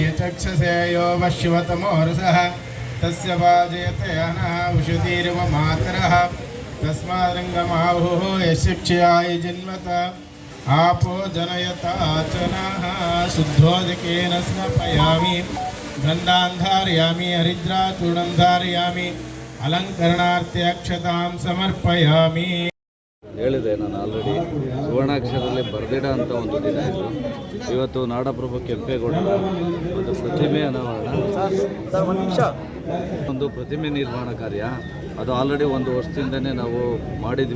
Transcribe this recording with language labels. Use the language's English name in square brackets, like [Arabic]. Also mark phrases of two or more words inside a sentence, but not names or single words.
[Sanskrit] चक्षसे यो वश्यवतमो रसः तस्य वाजयते अनः उषतीर्व मातरः तस्मादङ्गमाहुः यशिक्षयाय जन्मत आपो जनयता चनः शुद्धोदकेन स्नापयामि गन्धान् धारयामि हरिद्राचूर्णं धारयामि अलङ्करणार्थे अक्षतां समर्पयामि. [Kannada] ಹೇಳಿದೆ ನಾನು ಆಲ್ರೆಡಿ. ಸುವರ್ಣಾಕ್ಷರದಲ್ಲಿ ಬರೆದಿಡ ಅಂತ ಒಂದು ದಿನ ಇದು. ಇವತ್ತು ನಾಡಪ್ರಭು ಕೆಂಪೇಗೌಡರ ಒಂದು ಪ್ರತಿಮೆ ಅನಾವರಣ, ಒಂದು ಪ್ರತಿಮೆ ನಿರ್ಮಾಣ ಕಾರ್ಯ ಅದು ಆಲ್ರೆಡಿ 1 ವರ್ಷದಿಂದನೇ ನಾವು ಮಾಡಿದ್ವಿ.